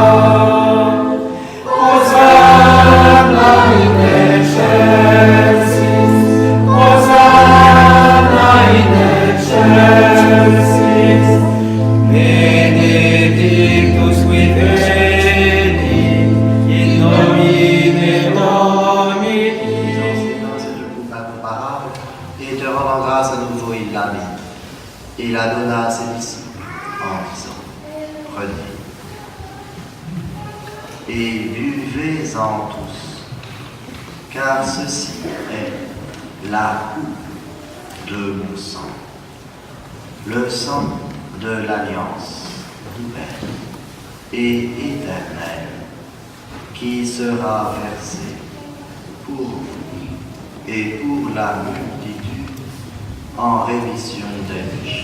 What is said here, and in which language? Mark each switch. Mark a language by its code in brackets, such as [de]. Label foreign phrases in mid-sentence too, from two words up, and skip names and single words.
[la] Hosanna in excelsis, Hosanna in excelsis, benedictus qui veni, in nomine Domini. [fr] Dans cette coupe incomparable, et te rendant grâce à nouveau, il la mit, et la donna à ses disciples, en disant, prenez, et buvez-en tous, car ceci est la coupe de mon sang, le sang de l'alliance nouvelle et éternelle, qui sera versé pour vous et pour la multitude en rémission des péchés.